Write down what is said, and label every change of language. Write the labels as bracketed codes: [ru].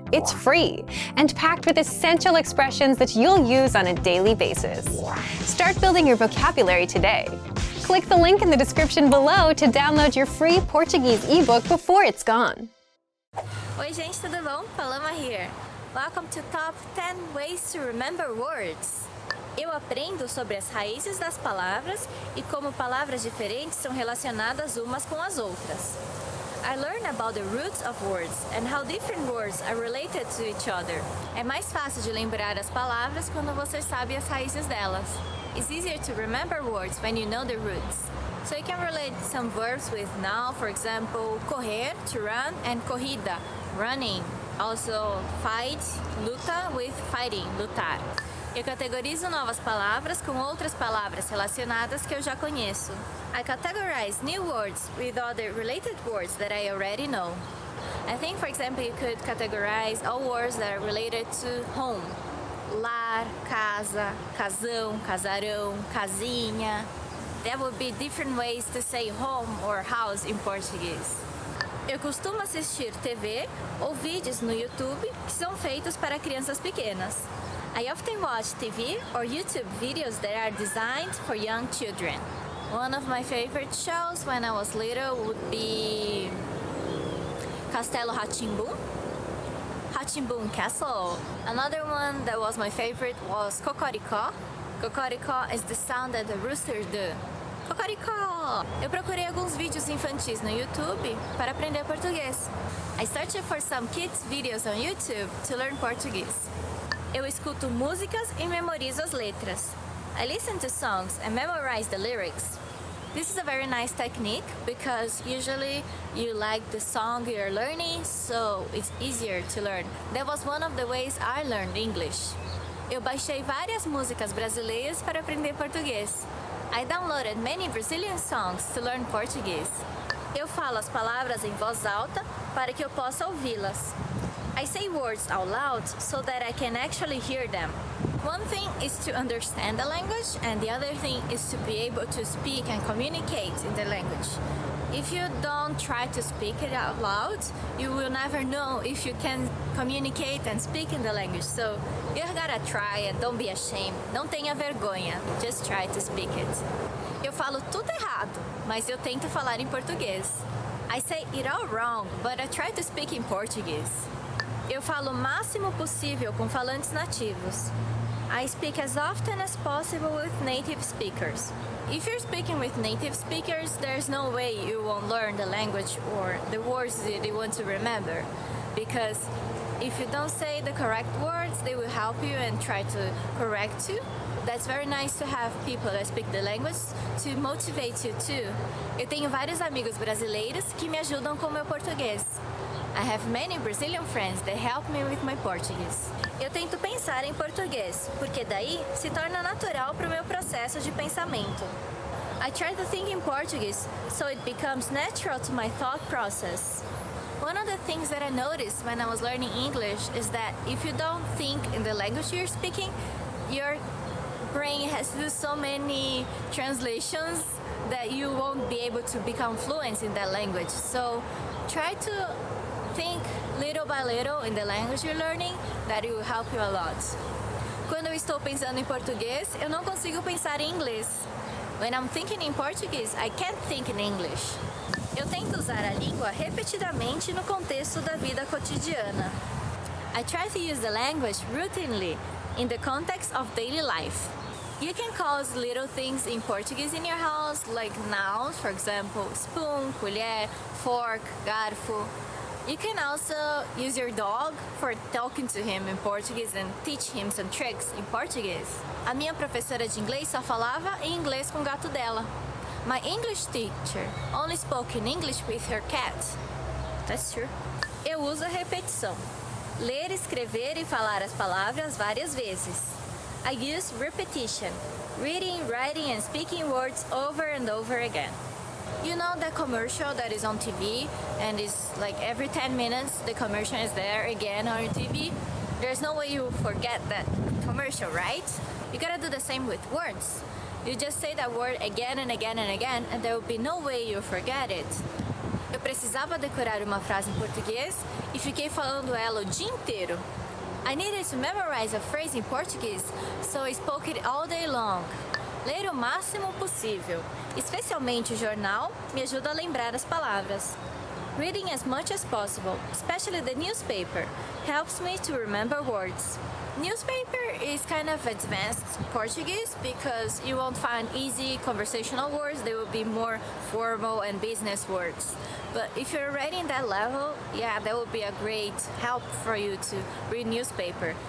[en] It's free and packed with essential expressions that you'll use on a daily basis. Start building your vocabulary today. Click the link in the description below to download your free Portuguese ebook before it's gone. [pt] Oi gente, tudo bom? Paloma here. [en] Welcome to Top 10 Ways to Remember Words. [pt] Eu aprendo sobre as raízes das palavras e como palavras diferentes são relacionadas umas com as outras. [en] I learn about the roots of words and how different words are related to each other. [pt] É mais fácil de lembrar as palavras quando você sabe as raízes delas. [en] It's easier to remember words when you know the roots. So you can relate some verbs with now, for example, correr, to run, and corrida, running. Also, fight, luta, with fighting, lutar. [pt] Eu categorizo novas palavras com outras palavras relacionadas que eu já conheço. [en] I categorize new words with other related words that I already know. I think, for example, you could categorize all words that are related to home. [pt] Lar, casa, casão, casarão, casinha. [en] There would be different ways to say home or house in Portuguese. [pt] Eu costumo assistir TV ou vídeos no YouTube que são feitos para crianças pequenas. [en] I often watch TV or YouTube videos that are designed for young children. One of my favorite shows when I was little would be Castelo Rá-Tim-Bum, Rá-Tim-Bum Castle. Another one that was my favorite was Cocoricó. Cocoricó is the sound that the roosters do. Cocoricó! [pt] Eu procurei alguns vídeos infantis no YouTube para aprender português. [en] I searched for some kids videos on YouTube to learn Portuguese. [pt] Eu escuto músicas e memorizo as letras. [en] I listen to songs and memorize the lyrics. This is a very nice technique because usually you like the song you're learning, so it's easier to learn. That was one of the ways I learned English. [pt] Eu baixei várias músicas brasileiras para aprender português. [en] I downloaded many Brazilian songs to learn Portuguese. [pt] Eu falo as palavras em voz alta para que eu possa ouvi-las. [en] I say words out loud so that I can actually hear them. One thing is to understand the language and the other thing is to be able to speak and communicate in the language. If you don't try to speak it out loud, you will never know if you can communicate and speak in the language. So you gotta try and don't be ashamed. [pt] Não tenha vergonha. [en] Just try to speak it. [pt] Eu falo tudo errado, mas eu tento falar em português. [en] I say it all wrong, but I try to speak in Portuguese. [pt] Eu falo o máximo possível com falantes nativos. [en] I speak as often as possible with native speakers. If you're speaking with native speakers, there's no way you won't learn the language or the words that you want to remember. Because if you don't say the correct words, they will help you and try to correct you. That's very nice to have people that speak the language to motivate you too. [pt] Eu tenho vários amigos brasileiros que me ajudam com o meu português. [en] I have many Brazilian friends that help me with my Portuguese. [pt] Eu tento pensar em português, porque daí se torna natural para o meu processo de pensamento. [en] I try to think in Portuguese, so it becomes natural to my thought process. One of the things that I noticed when I was learning English is that if you don't think in the language you're speaking, your brain has to do so many translations that you won't be able to become fluent in that language. So try to think little by little in the language you're learning, that it will help you a lot. [pt] Quando eu estou pensando em português, eu não consigo pensar em inglês. [en] When I'm thinking in Portuguese, I can't think in English. [pt] Eu tento usar a língua repetidamente no contexto da vida cotidiana. [en] I try to use the language routinely in the context of daily life. You can call little things in Portuguese in your house, like nouns, for example, spoon, colher, fork, garfo. You can also use your dog for talking to him in Portuguese and teach him some tricks in Portuguese. [pt] A minha professora de inglês só falava em inglês com o gato dela. [en] My English teacher only spoke in English with her cat. That's true. [pt] Eu uso a repetição. Ler, escrever e falar as palavras várias vezes. [en] I use repetition. Reading, writing and speaking words over and over again. You know the commercial that is on TV and is like every 10 minutes the commercial is there again on your TV? There's no way you forget that commercial, right? You gotta do the same with words. You just say that word again and again and again and there will be no way you forget it. [pt] Eu preciso precisava decorar uma frase em português e fiquei falando ela o dia inteiro. [en] I needed to memorize a phrase in Portuguese, so I spoke it all day long. [pt] Ler o máximo possível, especialmente o jornal, me ajuda a lembrar as palavras. [en] Reading as much as possible, especially the newspaper, helps me to remember words. Newspaper is kind of advanced Portuguese because you won't find easy conversational words. They will be more formal and business words. But if you're already in that level, yeah, that would be a great help for you to read newspaper.